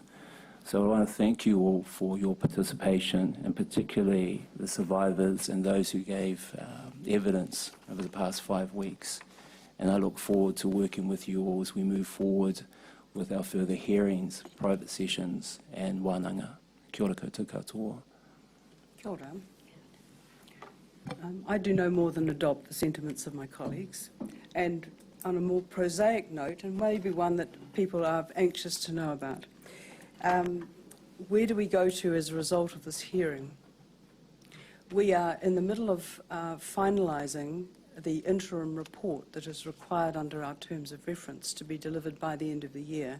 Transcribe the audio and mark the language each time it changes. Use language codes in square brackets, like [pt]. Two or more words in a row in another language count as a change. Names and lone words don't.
[en] So I want to thank you all for your participation, and particularly the survivors and those who gave evidence over the past 5 weeks. And I look forward to working with you all as we move forward with our further hearings, private sessions and wānanga. [mi] Kia ora koutou katoa. Kia ora. [en] I do no more than adopt the sentiments of my colleagues, and on a more prosaic note, and maybe one that people are anxious to know about, where do we go to as a result of this hearing? We are in the middle of finalising the interim report that is required under our terms of reference to be delivered by the end of the year.